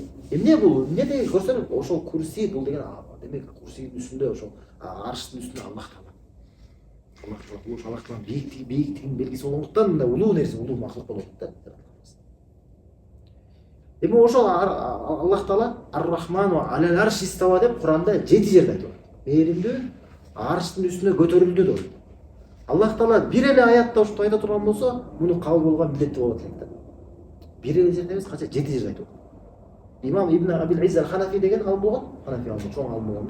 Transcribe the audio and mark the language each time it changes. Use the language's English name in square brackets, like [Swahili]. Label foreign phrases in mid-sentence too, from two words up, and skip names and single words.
[Kyrgyz] Эмне бул? Эмне деген көрсөтөрбү? Ошол курси бул деген демек курсинин үстүндө ошол арштын үстүндө Аллах Таала. Аллах Тааланын бийиктигинин белгиси болгондуктан мындай улуу нерсе, улуу макhlук болот да. Эми ошол Аллах Таала [Arabic] الرحمن على العرش استوى [Kyrgyz] деп Куранда 7 жерде айтылат. Мээримдүү арштын үстүнө көтөрүлдү деп. Аллах Таала бир эле аятта ошто айта турган болсо, муну кабыл болгон милдеттүү болот элек да. Бир эле жерде эмес, канча 7 жерде айтылат. Имам Ибн Абил Изз аль-Ханафи деген ал болгон, Ханафи алымы, чоң алым болгон да.